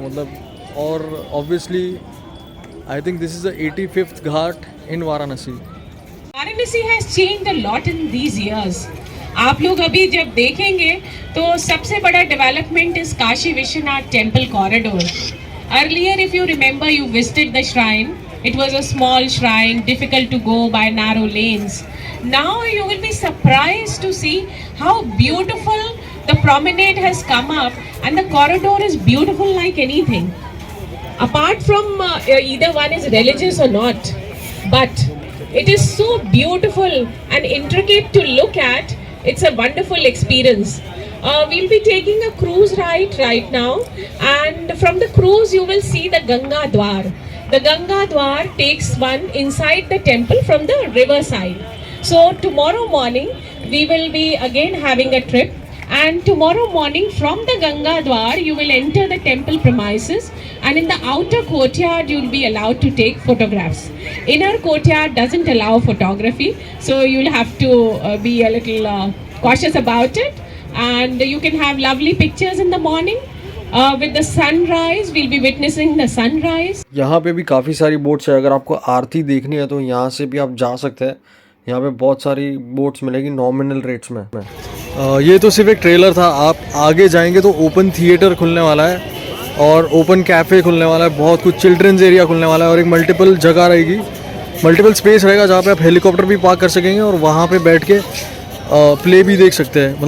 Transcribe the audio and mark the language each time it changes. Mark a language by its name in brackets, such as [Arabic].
[Hindi] मतलब और [English] Obviously I think this is the 85th ghat in Varanasi. Varanasi has changed a lot in these years. [Hindi] आप लोग अभी जब देखेंगे तो सबसे बड़ा development is Kashi Vishwanath temple corridor. [English] Earlier if you remember you visited the shrine. It was a small shrine, difficult to go by narrow lanes. Now you will be surprised to see how beautiful the promenade has come up, and the corridor is beautiful like anything. Apart from either one is religious or not, but it is so beautiful and intricate to look at. It's a wonderful experience. We'll be taking a cruise ride right now, and from the cruise you will see the Ganga Dwar. The Ganga Dwar takes one inside the temple from the river side. So tomorrow morning we will be again having a trip, and tomorrow morning from the Ganga Dwar you will enter the temple premises, and in the outer courtyard you will be allowed to take photographs. Inner courtyard doesn't allow photography, so you'll have to be a little cautious about it, and you can have lovely pictures in the morning. With the sunrise, we'll be witnessing the sunrise. [Hindi] यहाँ पे भी काफ़ी सारी boats है. अगर आपको आरती देखनी है तो यहाँ से भी आप जा सकते हैं. यहाँ पे बहुत सारी बोट्स मिलेगी नॉमिनल रेट्स में. ये तो सिर्फ एक ट्रेलर था. आप आगे जाएंगे तो ओपन थिएटर खुलने वाला है और ओपन कैफ़े खुलने वाला है. बहुत कुछ चिल्ड्रंस एरिया खुलने वाला है और एक मल्टीपल जगह रहेगी, मल्टीपल स्पेस रहेगा जहाँ पे आप हेलीकॉप्टर भी पार्क कर सकेंगे और वहाँ पे बैठ के प्ले भी देख सकते हैं.